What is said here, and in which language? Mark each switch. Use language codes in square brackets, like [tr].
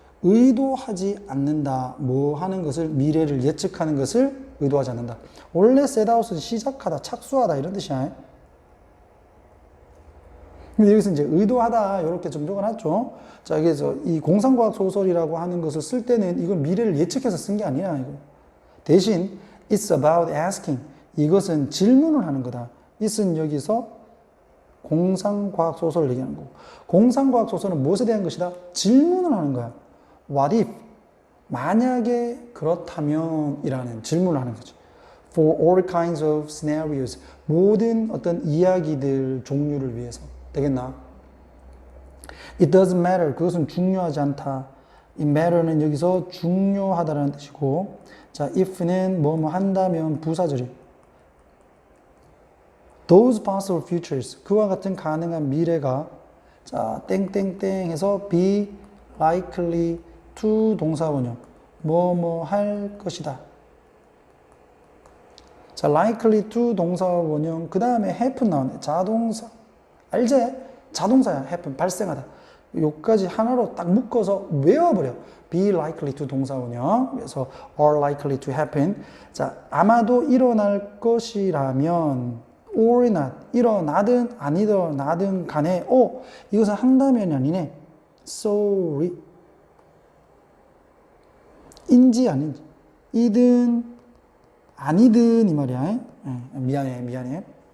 [ko] 의도하지 않는다. 뭐 하는 것을, 미래를 예측하는 것을 의도하지 않는다. 원래 set out은 시작하다, 착수하다 이런 뜻이야. 근데 여기서 이제 의도하다 이렇게 정정을 하죠. 자, 그래서 이 공상과학 소설이라고 하는 것을 쓸 때는 이건 미래를 예측해서 쓴 게 아니야. 이거. 대신 [en] it's about asking. [ko] 이것은 질문을 하는 거다. it은 여기서 공상과학 소설을 얘기하는 거고, 공상과학 소설은 무엇에 대한 것이다? 질문을 하는 거야. [en] What if? [ko] 만약에 그렇다면 이라는 질문을 하는 거죠. [en] For all kinds of scenarios. [ko] 모든 어떤 이야기들 종류를 위해서. 되겠나? [en] It doesn't matter. [ko] 그것은 중요하지 않다. 이 matter는 여기서 중요하다라는 뜻이고, 자, if는 뭐뭐 한다면 부사절이. [en] Those possible futures. [ko] 그와 같은 가능한 미래가, 자, 땡땡땡 해서 be likely to 동사원형. 뭐뭐 할 것이다. 자, likely to 동사원형. 그 다음에 happen 나오네. 자동사. 알지? 자동사야. happen. 발생하다. 요까지 하나로 딱 묶어서 외워버려. be likely to 동사원형. 그래서 [en] are likely to happen. [ko] 자, 아마도 일어날 것이라면 [en] or not. [ko] 일어나든 안 일어나든 간에 이것은 한다면이 아니네. [en] sorry. [ko] 인지 아닌지. 이든 아니든 이 말이야. 미안해.